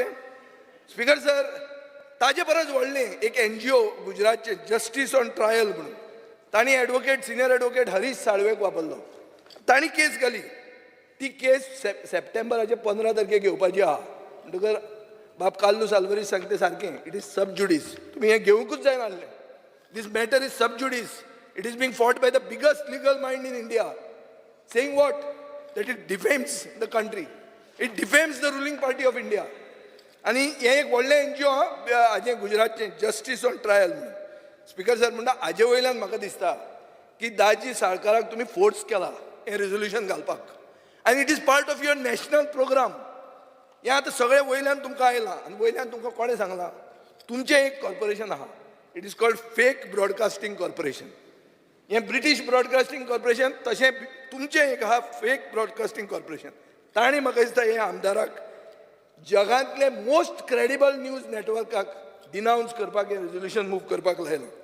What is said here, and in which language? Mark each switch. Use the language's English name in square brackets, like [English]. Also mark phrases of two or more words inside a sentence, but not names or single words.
[English] Speaker sir, [Konkani] ताजे परस व्हडलें एक NGO गुजरातचें जस्टीस ऑन ट्रायल म्हणून, तांणी [English] senior advocate [Konkani] हरीश साळवेक वापरलो. तांणी केस घाली. ती केस सप्टेंबराचे 15 तारखेक घेवपाची आहा. म्हणटकर बाब काल्लूस आल्वारीस सांगता सारकें, [English] it is sub judice. [Konkani] तुमी हें घेवंकूच जाय नासलें. [English] This matter is sub judice. It is being fought by the biggest legal mind in India. Saying what? That it defames the country. It defames the ruling party of India. [Konkani] आणि हे एक व्हडलें NGO हाजें गुजरातचें जस्टीस ऑन ट्रायल म्हणून. [English] Speaker sir [Konkani] म्हणटा हाजे वयल्यान म्हाका दिसता की दाजी साळकाराक तुमी फोर्स केला हें रिजोल्युशन घालपाक. [English] आनी it is part of your national program. [Konkani] हें आतां सगळें वयल्यान तुमकां आयलां आनी वयल्यान तुमकां कोणें सांगलां. तुमचें एक कॉर्पोरेशन आहा. [English] it is called Fake Broadcasting Corporation. [Konkani] हें ब्रिटीश ब्रॉडकास्टिंग कॉर्पोरेशन तशें तुमचें एक आहा फेक ब्रॉडकास्टिंग कॉर्पोरेशन. ताणें म्हाका दिसता हे आमदाराक जगांतले [English] most credible news networkak [Konkani] डिनावन्स करपाक हें [English] resolution move [Konkani] करपाक लायलो.